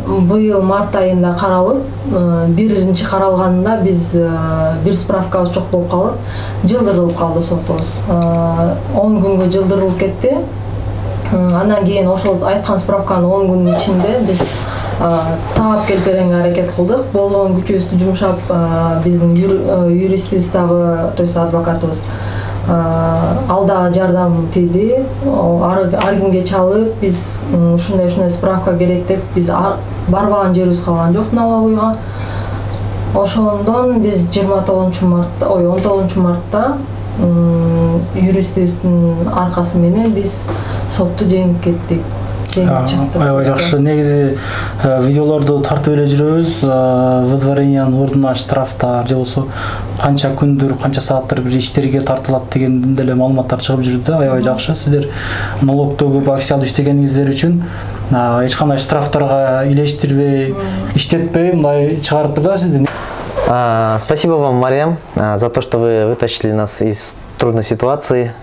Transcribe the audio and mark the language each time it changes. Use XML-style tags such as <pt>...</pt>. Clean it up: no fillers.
<ky>Быйыл март айында қаралып, биринчи қаралғанында біз бир справкабыз жок болуп калып, жылдырылып калды сотубуз. 10 күнгө жылдырылып кетти. Андан кейін ошол айткан справканы 10 күнүн ичинде биз таап келип беренге аракет кылдык. Болгон күчүбүздү жумшап, биздин юристибиз дагы, то есть адвокатыбыз ал дагы жардам тийди. Ар кимге чалып, биз ушундай справка керек деп биз барбаган жерибиз калган жок налоговыйга. Ошондон биз 19 мартта юристибиздин аркасы менен биз сотту жеңип кеттик. Аябай жакшы. Негизи видеолорду тартып эле жүрөбүз. Выдворениянын ордуна штрафтар же болсо канча күндөр, канча сааттар бир иштерге тартылат деген деле маалыматтар чыгып жүрдү. Аябай жакшы. Сиздер налогдо көп официалдуу иштегениңиздер үчүн эч кандай штрафтарга илештирбей, иштетпей мындай чыгарыпты да сизди.</ky> <ru>Спасибо вам, Марьям, за то, что вы вытащили нас из трудной ситуации.</ru>